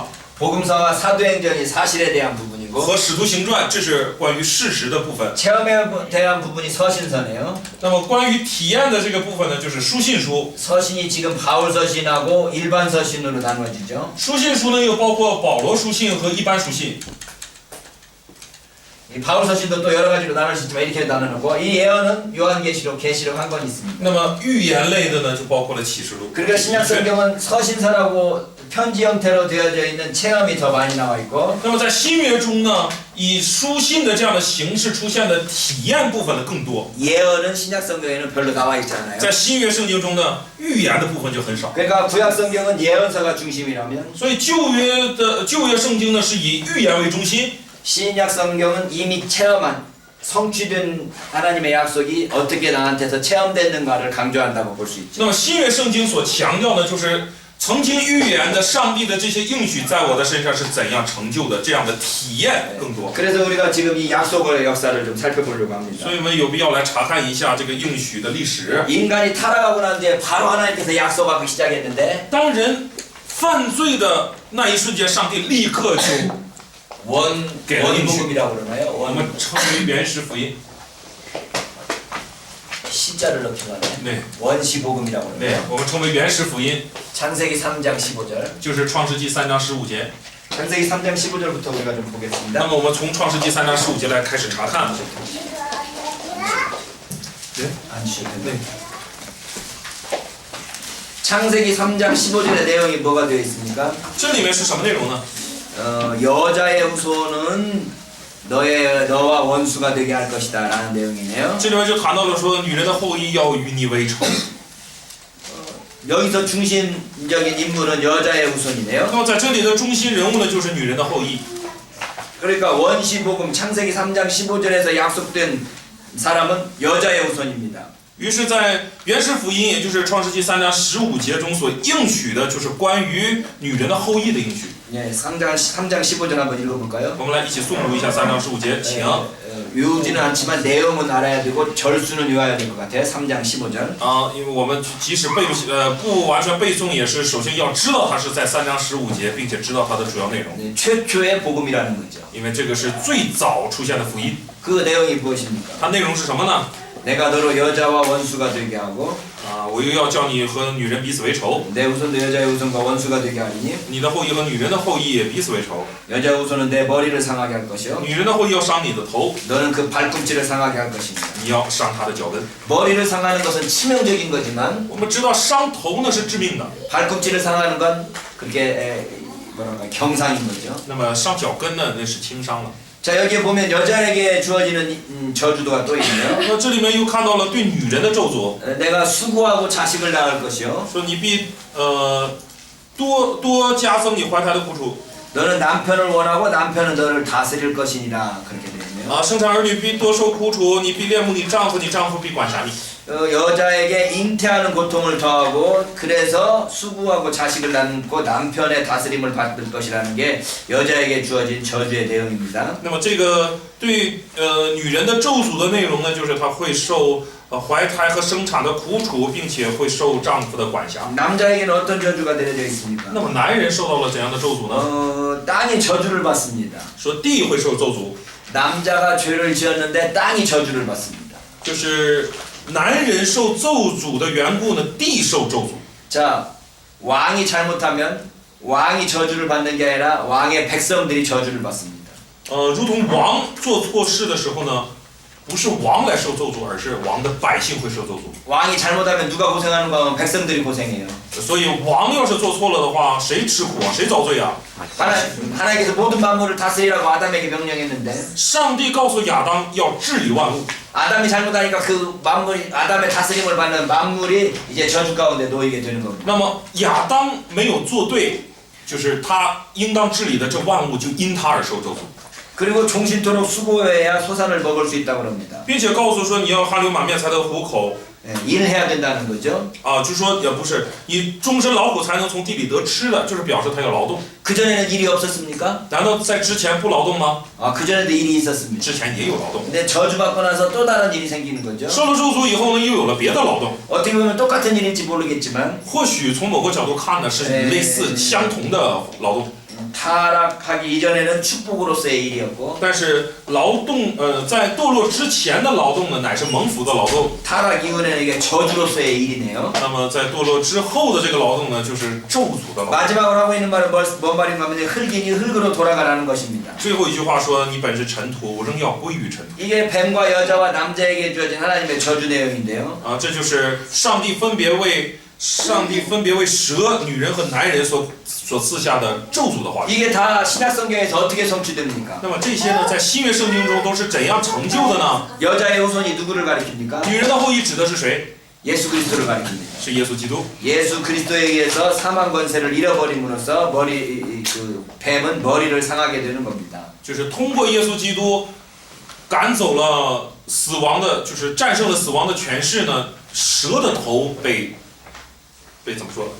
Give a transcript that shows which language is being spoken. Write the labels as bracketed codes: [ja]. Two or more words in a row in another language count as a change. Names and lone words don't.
[ko] 복음서와 사도행전이 사실에 대한 부분이고 [zh] 和使徒行传，这是关于事实的部分。 [ko] 체험에 대한 부분이 서신서네요. [zh] 那么关于体验的这个部分呢，就是书信书。 [ko] 서신이 지금 바울 서신하고 일반 서신으로 나눠지죠. [zh] 书信书呢，又包括保罗书信和一般书信。 [ko] 이 바울 서신도 또 여러 가지로 나눌 수 있지만 이렇게 나누고 이 예언은 요한계시록, 계시록 한 권 있습니다. [zh] 那么预言类的呢，就包括了启示录。 [ko] 그러니까 신약 성경은 서신서라고 편지 형태로 되어져 있는 체험이 더 많이 나와 있고 [zh] 那么在新约中呢，以书信的这样的形式出现的体验部分的更多。 [ko] 예언은 신약 성경에는 별로 나와 있지 않아요. [zh] 在新约圣经中呢，预言的部分就很少。 [ko] 그러니까 구약 성경은 예언서가 중심이라면 [zh] 所以旧约圣经呢，是以预言为中心。 [ko] 신약 성경은 이미 체험한 성취된 하나님의 약속이 어떻게 나한테서 체험됐는가를 강조한다고 볼 수 있죠. [zh] 那么新约圣经所强调的就是曾经预言的上帝的这些应许在我的身上是怎样成就的，这样的体验更多。 [ko] 그래서 우리가 지금 이 약속의 역사를 좀 살펴보려고 합니다. [zh] 所以我们有必要来查看一下这个应许的历史。 [ko] 인간이 타락하고 난 뒤에 바로 하나님께서 약속하기 시작했는데 [zh] 当人犯罪的那一瞬间，上帝立刻就 [ko] 원복음이라고 그러나요? [zh] 我们称为原始福音。 [ko] 시자를 넣기로 하네. 네, 원시복음이라고 [zh] 对 [ko] 그러나요? ， [zh] 我们称为原始福音， [ko] 창세기 3장 15절. [zh] 就是创世纪3章15节。 [ko] 창세기 3장 15절부터 우리가 좀 [zh] 那 [ko] 보겠습니다. [zh] 么我们从创世纪3章15节来开始查看。 [ko] 안 쉬어도 돼. 창세기 3장 15절의 내용이 뭐가 되어 있습니까? [zh] 这里面是什么内容呢？ [ko] 여자의 후손은 너와 원수가 되게 할 것이다 라는 내용이네요. [zh] 这里面就谈到了说，女人的后裔要与你为仇。 [ko] 여기서 중심적인 인물은 여자의 후손이네요. [zh] 那么在这里的中心人物呢，就是女人的后裔。 [ko] 그러니까 원시복음 창세기 3장 15절에서 약속된 사람은 여자의 후손입니다. [zh] 于是，在原始福音，也就是创世纪3章15节中所应许的，就是关于女人的后裔的应许。 [ko] 예, 3장 15절 한번 읽어볼까요? [zh] 我们来一起诵读一下3章15节，请。 [ko] 외우지는 않지만 내용은 알아야 되고 절수는 외워야 될 것 같아요. 3장 15절. [zh] 因为我们即使不完全背诵，也是首先要知道它是在3章15节，并且知道它的主要内容。 [ko] 네, 최초의 복음이라는 거죠. [zh] 因为这个是最早出现的福音。 [ko] 그 내용이 무엇입니까? [zh] 它内容是什么呢？ [ko] 내가 너로 여자와 원수가 되게 하고 [zh] 我又要叫你和女人彼此为仇， [ko] 내 후손도 여자의 후손과 원수가 되게 하리니 [zh] 你的后裔和女人的后裔也彼此为仇。 [ko] 여자의 후손은 내 머리를 상하게 할 것이요 [zh] 女人的后裔要伤你的头， [ko] 너는 그 발꿈치를 상하게 할 것입니다. [zh] 你要伤她的脚跟。 [ko] 머리를 상하는 것은 치명적인 거지만 [zh] 我们知道伤头呢是致命的， [ko] 발꿈치를 상하는 건 그게 뭐랄까 경상인 거죠. [zh] 那么伤脚跟呢那是轻伤了。 [ko] 자 여기에 보면 여자에게 주어지는 저주도가 또 있네요. [zh] 那这里面又看到了对女人的咒诅， [ko] 내가 수고하고 자식을 낳을 것이요 [zh] 说你必多加增你怀胎的苦楚， [ko] 너는 남편을 원하고 남편은 너를 다스릴 것이니라 그렇게 되어 있네요. [zh] 生产儿女必多受苦楚，你必恋慕你丈夫，你丈夫必管辖你。 [ko] 여자에게 잉태하는 고통을 더하고 그래서 수고하고 자식을 낳고 남편의 다스림을 받을 것이라는 게 여자에게 주어진 저주의 내용입니다. [zh] 那么这个对女人的咒诅的内容呢，就是她会受怀胎和生产的苦楚，并且会受丈夫的管辖。 [ko] 남자에게는 어떤 저주가 내려져 있습니까? [zh] 那么男人受到了怎样的咒诅呢？ [ko] 땅이 저주를 받습니다. [zh] 说地会受咒诅， [ko] 남자가 죄를 지었는데 땅이 저주를 받습니다. [zh] 就是男人受咒诅的缘故呢，地受咒诅。 [ko] 자, 왕이 잘못하면 왕이 저주를 받는 게 아니라 왕의 백성들이 저주를 받습니다. [zh] 如同王做错事的时候呢，不是王来受咒诅，而是王的百姓会受咒诅。 [ko] 왕이 잘못하면 누가 고생하는 거 하면 백성들이 고생해요. [zh] 所以王要是做错了的话，谁吃苦啊？谁遭罪啊？ [ko] 하나님께서 모든 만물을 다스리라고 아담에게 명령했는데 [zh] 上帝告诉亚当要治理万物， [ko] 아담이 잘못하니까 그 만물이 아담의 다스림을 받는 만물이 이제 저주 가운데 놓이게 되는 겁니다. [zh] 那么亚当没有做对，就是他应当治理的这万物就因他而受咒诅， [ko] 그리고 종신토록 수고해야 소산을 먹을 수 있다고 합니다. [zh] 并且告诉说你要汗流满面才得糊口。 [ko] 일해야 된다는 거죠. [zh] 就说也不是你终身劳苦才能从地里得吃的，就是表示他要劳动。 [ko] 그전에는 일이 없었습니까? [zh] 难道在之前不劳动吗？ [ko] 그전에도 일이 있었습니다. [zh] 之前也有劳动。 [ko] 근데 저주받고 나서 또 다른 일이 생기는 거죠. [zh] 受了咒诅以后呢，又有了别的劳动。 [ko] 어떻게 보면 똑같은 일일지 모르겠지만 [zh] 或许从某个角度看呢，是类似相同的劳动。 [ko] 타락하기 이전에는 축복으로서의 일이었고 [zh] 但是劳动，在堕落之前的劳动呢，乃是蒙福的劳动。 [ko] 타락 이후에는 이게 저주로서의 일이네요. [zh] 那么在堕落之后的这个劳动呢，就是咒诅的劳动。 [ko] 마지막으로 하고 있는 말은 뭔 말인가 하면 흙이니 흙으로 돌아가라는 것입니다. [zh] 最后一句话说：“你本是尘土，仍要归于尘土。 [ko] 이게 뱀과 여자와 남자에게 주어진 하나님의 저주 내용인데요. [zh] 这就是上帝分别为蛇、女人和男人所赐下的咒诅的话语。 [ko] 이게 다 신약 성경에서 어떻게 성취됩니까? [zh] 那么这些呢，在新约圣经中都是怎样成就的呢？ [ko] 여자의 후손이 누구를 가리킵니까? [zh] 女人的后裔指的是谁？ [ko] 예수 그리스도를 가리킵니다. [zh] 是耶稣基督。 [ko] 예수 그리스도에 의해서 사망 권세를 잃어버림으로써 그 뱀은 머리를 상하게 되는 겁니다. [zh] 就是通过耶稣基督赶走了死亡的，就是战胜了死亡的权势呢，蛇的头被怎么说？